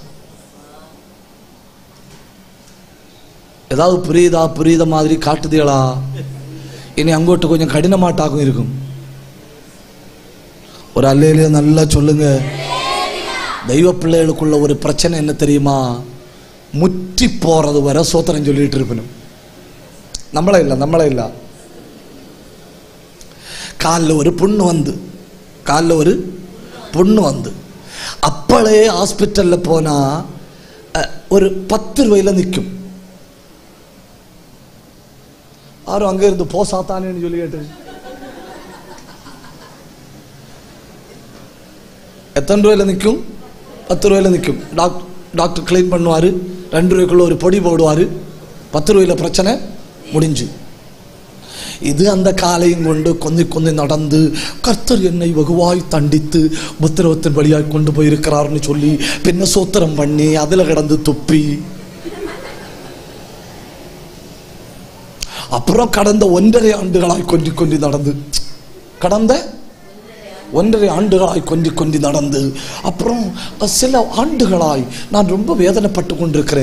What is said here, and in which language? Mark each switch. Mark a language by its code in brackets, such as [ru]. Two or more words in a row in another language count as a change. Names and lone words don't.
[ta] ஏதாவது புரியுத மாதிரி காட்டுதீங்களா? இனி அங்கோட்டு கொஞ்சம் கடினமாட்டாகும் இருக்கும். ஒரு அல்லேலூயா நல்லா சொல்லுங்க. தெய்வ பிள்ளைகளுக்குள்ள ஒரு பிரச்சனை என்ன தெரியுமா? முற்றி போறது வரை சோத்திரம் சொல்லிட்டு இருப்பணும். [ml] നമ്മളെ ഇല്ല. കാലിൽ ഒരു പുണ്ണ് വന്ന് അപ്പോഴേ ഹോസ്പിറ്റലിൽ പോനാ ഒരു 10 രൂപയിൽ നിൽക്കും. ആരും അങ്ങേ ഇരുന്ന് പോ സാത്താനേന്ന് ചൊല്ലി കേട്ട് എത്ര രൂപയിൽ നിൽക്കും? 10 രൂപയിൽ നിൽക്കും. [ta] டாக்டர் கிளீன் பண்ணுவார். 2 ரூபாய்க்குள்ள ஒரு பொடி போடுவார். 10 ரூபாயில பிரச்சனை முடிஞ்சு. இது அந்த காலையும் கொண்டு கொந்தி நடந்து கர்த்தர் என்னை வெகுவாய் தண்டித்து உத்தரவத்தின் வழியாய் கொண்டு போயிருக்கிறார்னு சொல்லி பின்ன சோத்திரம் பண்ணி அதில் கிடந்து துப்பி அப்புறம் கடந்த 1.5 ஆண்டுகளாய் கொண்டி நடந்து அப்புறம் சில ஆண்டுகளாய் நான் ரொம்ப வேதனைப்பட்டு கொண்டிருக்கிறேன்.